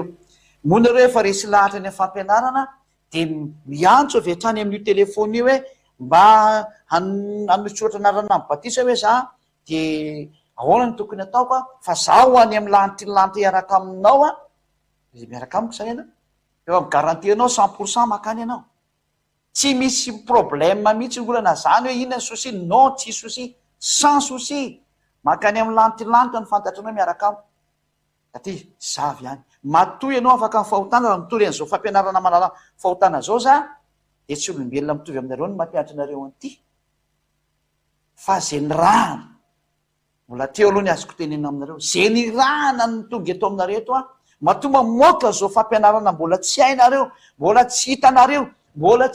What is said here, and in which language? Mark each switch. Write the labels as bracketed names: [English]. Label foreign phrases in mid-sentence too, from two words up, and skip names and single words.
[Malagasy] Moa nareo efa resy lahatra ny fampianarana de miantso avy hatrany amin'io telefony io hoe mba hanosoratra anarana amin'ny batisa hoe za de ahoana ny tokony ataoko fa zaho ho any amin'ny lanitra iaraka aminao a, de miaraka amiko zany ianao efa migarantianao 100% makany ianao, tsy misy problème mihitsy olana zany hoe inona ny souci, non tsy souci, [French] sans souci, [Malagasy] makany amin'ny lanitra ny fantatranao miaraka amiko satria zavy ihany matoy ianao afaka mifahotana raha mitory an'izao fampianarana manala fahotana zao za de tsy olombelona mitovy aminareo ny mampianatra anareo an'ity, fa zay ny rahana mbola teo aloha ny azoko tenena aminareo, zay ny rahana ny tonga eto aminareo eto a, matoa mamoaka zao fampianarana mbola tsy hainareo, mbola tsy hitanareo, mbola